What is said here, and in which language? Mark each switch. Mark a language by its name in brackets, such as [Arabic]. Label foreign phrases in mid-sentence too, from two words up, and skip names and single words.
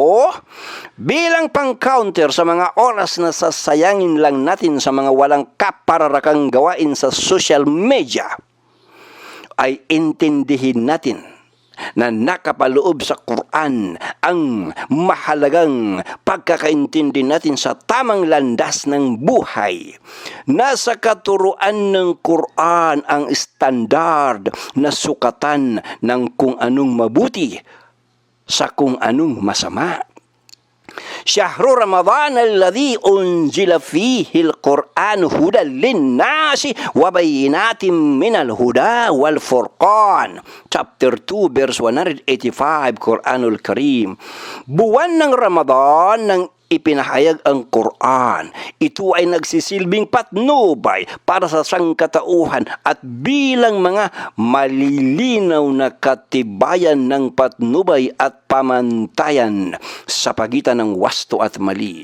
[Filipino] Bilang pang-counter sa mga oras na sasayangin lang natin sa mga walang kapararakang gawain sa [English] social media, [Filipino] ay intindihin natin na nakapaloob sa Quran ang mahalagang pagkakaintindi natin sa tamang landas ng buhay. Nasa katuruan ng Quran ang standard na sukatan ng kung anong mabuti sa kung anong masama. [Arabic] شهر رمضان الذي أنزل فيه القرآن هدى للناس وبينات من الهدى والفرقان. [English] Chapter 2 verse 185 Quranul Karim. [Filipino] Buwan ng Ramadan nang ipinahayag ang Quran. Ito ay nagsisilbing patnubay para sa sangkatauhan at bilang mga malilinaw na katibayan ng patnubay at pamantayan sa pagitan ng wasto at mali.